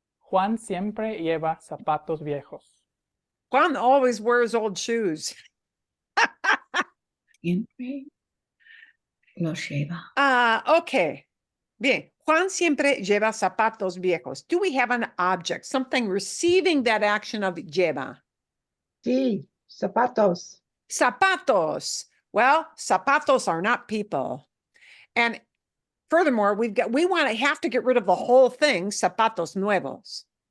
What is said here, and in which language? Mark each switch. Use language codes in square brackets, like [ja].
[es] Juan siempre lleva zapatos viejos. [en] Juan always wears old shoes. [es] Siempre los lleva. Okay. Bien. Juan siempre lleva zapatos viejos. [en] Do we have an object, something receiving that action of lleva? [es] Sí, zapatos. Zapatos. [en] Well, zapatos are not people. And furthermore, we have to get rid of the whole thing, zapatos nuevos.